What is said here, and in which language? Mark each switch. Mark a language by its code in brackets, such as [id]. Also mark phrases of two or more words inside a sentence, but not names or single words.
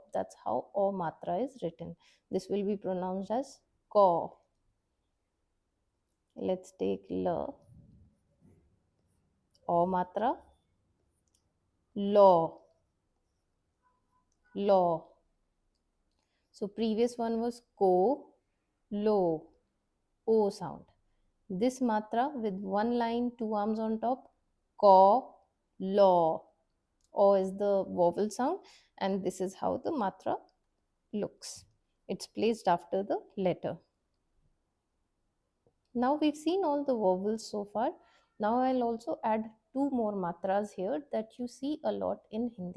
[en] That's how o matra is written. This will be pronounced as ko. Let's take l. O matra, lo, lo. So previous one was ko, lo, o sound. This matra with one line, two arms on top, ko, lo. O is the vowel sound, and this is how the matra looks. It's placed after the letter. Now we've seen all the vowels so far. Now I'll also add two more matras here that you see a lot in Hindi.